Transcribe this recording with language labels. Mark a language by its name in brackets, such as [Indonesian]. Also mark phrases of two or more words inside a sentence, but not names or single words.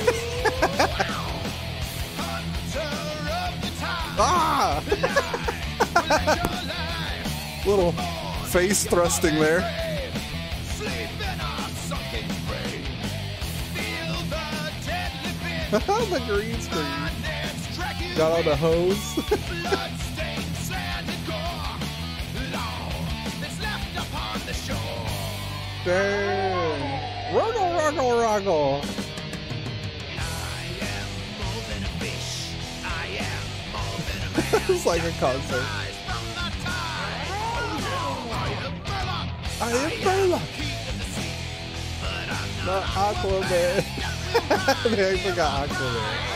[English] Ah! Little face thrusting there. The green screen. Got all the hose. Dang. Ruggle, ruggle, ruggle. It's like a concert. I am Murloc. Not Aquaman. I forgot Aquaman.